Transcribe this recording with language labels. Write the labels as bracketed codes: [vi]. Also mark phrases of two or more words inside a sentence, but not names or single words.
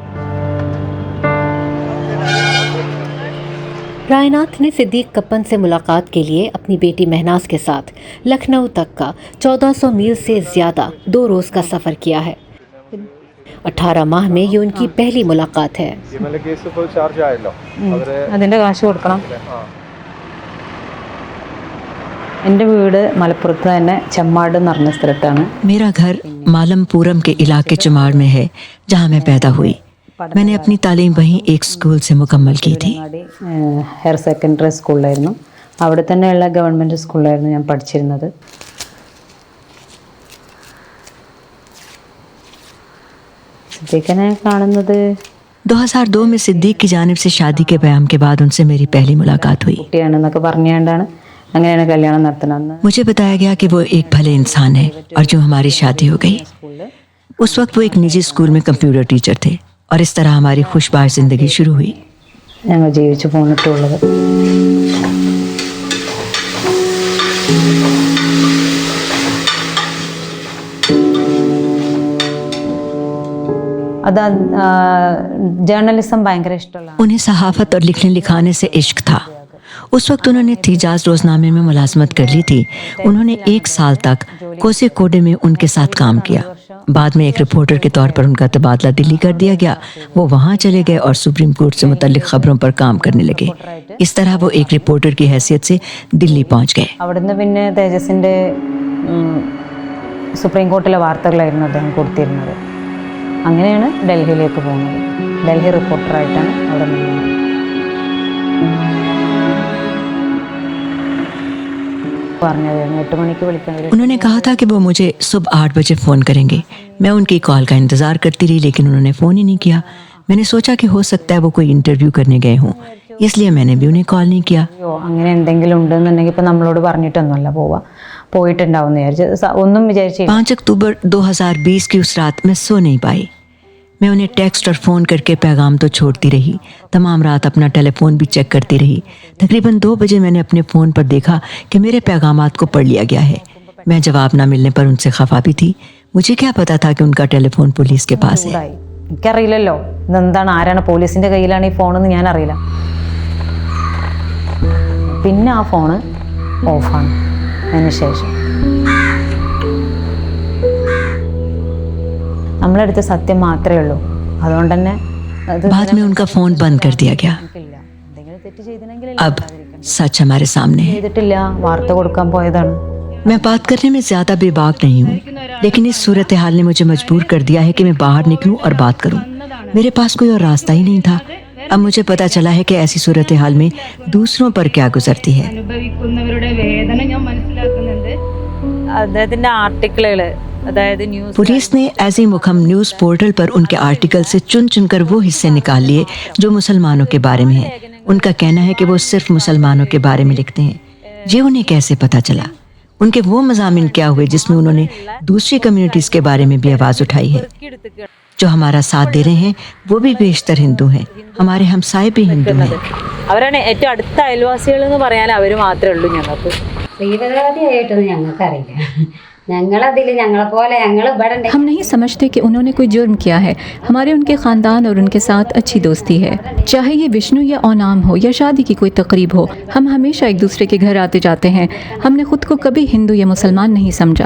[ur] رائے ناتھ نے صدیق کپن سے ملاقات کے لیے اپنی بیٹی مہناز کے ساتھ لکھنؤ تک کا 1400 میل سے زیادہ 2 روز کا سفر کیا ہے. 18 ماہ میں یہ ان کی پہلی ملاقات ہے. [ml] അതിൻ്റെ കാശ് കൊടുക്കണം. എൻ്റെ വീട് മലപ്പുറത്ത് തന്നെ ചെമ്മാട് എന്ന് പറഞ്ഞ സ്ഥലത്താണ്. [ur] میرا گھر مالم پورم کے علاقے چماڑ میں ہے جہاں میں پیدا ہوئی. میں نے اپنی تعلیم وہیں ایک اسکول سے مکمل کی تھی. [ml] ഹയർ സെക്കൻഡറി സ്കൂളിലായിരുന്നു. അവിടെ തന്നെയുള്ള ഗവൺമെൻറ് സ്കൂളിലായിരുന്നു ഞാൻ പഠിച്ചിരുന്നത്. സിദ്ദീഖിനെ കാണുന്നത് [ur] 2002 میں صدیق کی جانب سے شادی کے بیان کے بعد ان سے میری پہلی ملاقات ہوئی. [ml] കുട്ടിയാണെന്നൊക്കെ പറഞ്ഞുകൊണ്ടാണ് അങ്ങനെയാണ് കല്യാണം നടത്തുന്നത്. [ur] مجھے بتایا گیا کہ وہ ایک بھلے انسان ہے اور جو ہماری شادی ہو گئی. اس وقت وہ ایک نجی اسکول میں کمپیوٹر ٹیچر تھے اور اس طرح ہماری خوشبار زندگی شروع ہوئی. [ml] ഞങ്ങൾ ജീവിച്ചു പോന്നിട്ടുള്ളത്. അതാ ജേർണലിസം ഭയങ്കര ഇഷ്ടമുള്ള. [ur] انہیں صحافت اور لکھنے لکھانے سے عشق تھا. اس وقت انہوں نے تیجاز روزنامے میں ملازمت کر لی تھی. انہوں نے 1 سال تک کوسے کوڈے میں ان کے ساتھ کام کیا. بعد میں ایک رپورٹر کے طور پر ان کا تبادلہ دلی کر دیا گیا. وہ وہاں چلے گئے اور سپریم کورٹ سے متعلق خبروں پر کام کرنے لگے. اس طرح وہ ایک رپورٹر کی حیثیت سے دلی پہنچ گئے. [ml] അവിടുന്ന് പിന്നെ തേജസിൻ്റെ സുപ്രീം കോർട്ടിലെ വാർത്തകളായിരുന്നു അദ്ദേഹം കൊടുത്തിരുന്നത്. അങ്ങനെയാണ് ഡൽഹിയിലേക്ക് പോകുന്നത്. ഡൽഹി റിപ്പോർട്ടറായിട്ടാണ് അവിടെ നിന്നത്. [ur] انہوں نے کہا تھا کہ وہ مجھے صبح 8 بجے فون کریں گے. میں ان کی کال کا انتظار کرتی رہی لیکن انہوں نے فون ہی نہیں کیا. میں نے سوچا کہ ہو سکتا ہے وہ کوئی انٹرویو کرنے گئے ہوں، اس لیے میں نے بھی انہیں کال نہیں کیا. [ml] അങ്ങനെ എന്തെങ്കിലും ഉണ്ടെന്നുണ്ടെങ്കിൽ ഇപ്പം നമ്മളോട് പറഞ്ഞിട്ടൊന്നുമല്ല പോവുക, പോയിട്ടുണ്ടാവും വിചാരിച്ച് ഒന്നും വിചാരിച്ചില്ല. [ur] 5 اکتوبر 2020 کی اس رات میں سو نہیں پائی. میں انہیں ٹیکسٹ اور فون کرکے پیغام تو چھوڑتی رہی، تمام رات اپنا ٹیلی فون بھی چیک کرتی رہی. تقریباً 2 بجے میں نے اپنے فون پر دیکھا کہ میرے پیغامات کو پڑھ لیا گیا ہے. میں جواب نہ ملنے پر ان سے خفا بھی تھی۔ مجھے کیا پتا تھا کہ ان کا ٹیلی فون پولیس کے پاس ہے. [ml] എനിക്കറിയില്ലല്ലോ ഇതെന്താണ്, ആരാണ്, പോലീസിൻ്റെ കയ്യിലാണ് ഈ ഫോണെന്ന് ഞാനറിയില്ല. പിന്നെ ആ ഫോണ് ഓഫാണ്. അതിന് ശേഷം നമ്മളെടുത്ത് സത്യം മാത്രമേ ഉള്ളൂ, അതുകൊണ്ട് തന്നെ [ur] بعد میں ان کا فون بند کر دیا گیا. اب سچ ہمارے سامنے ہے. [ml] ചെയ്തിട്ടില്ല, വാർത്ത കൊടുക്കാൻ പോയതാണ്. [ur] میں بات کرنے میں زیادہ بیباک نہیں ہوں، لیکن اس صورت حال نے مجھے مجبور کر دیا ہے کہ میں باہر نکلوں اور بات کروں. میرے پاس کوئی اور راستہ ہی نہیں تھا۔ اب مجھے پتا چلا ہے کہ ایسی صورت حال میں دوسروں پر کیا گزرتی ہے. [ml] അദ്ദേഹത്തിൻ്റെ ആർട്ടിക്കിളുകൾ, അതായത് ന്യൂസ് [ur] پولیس نے ایسی مکھم نیوز پورٹل پر ان کے آرٹیکل سے چن چن کر وہ حصے نکال لیے جو مسلمانوں کے بارے میں ہے. ان کا کہنا ہے کہ وہ صرف مسلمانوں کے بارے میں لکھتے ہیں. یہ انہیں کیسے پتا چلا? ان کے وہ مضامین کیا ہوئے جس میں انہوں نے دوسری کمیونٹیز کے بارے میں بھی آواز اٹھائی ہے? جو ہمارا ساتھ دے رہے ہیں وہ بھی بیشتر ہندو ہیں، ہمارے ہمسائے بھی ہندو ہیں. [ml] അവരാണ് ഏറ്റവും അടുത്ത അയൽവാസികൾ എന്ന് പറയാൻ അവർ മാത്രമേ ഉള്ളൂ ഞങ്ങൾക്ക്. തീവ്രവാദിയായിട്ടൊന്നും ഞങ്ങൾക്കറിയില്ല. [ur] ہم نہیں سمجھتے کہ انہوں نے کوئی جرم کیا ہے. ہمارے ان کے خاندان اور ان کے ساتھ اچھی دوستی ہے، چاہے یہ وشنو یا اونام ہو یا شادی کی کوئی تقریب ہو. ہم ہمیشہ ایک دوسرے کے گھر آتے جاتے ہیں۔ ہم نے خود کو کبھی ہندو یا مسلمان نہیں سمجھا.